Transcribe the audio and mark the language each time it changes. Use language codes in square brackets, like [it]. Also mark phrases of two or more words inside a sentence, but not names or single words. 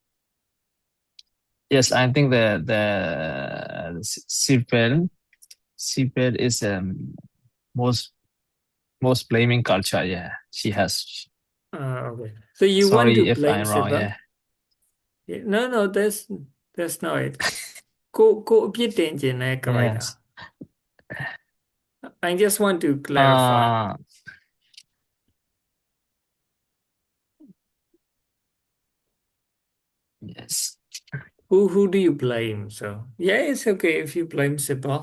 [en] Yes, I think the civil is most blaming culture. Yeah, she has. Okay. So you want Sorry to if blame I'm wrong. Sybil? Yeah. No, that's not it. [my] ကိုအပြစ်တင်ခြင်းတဲ့ character. [en] Yes. I just want to clarify. Yes. Who do you blame? So yeah, it's okay if you blame Sybil.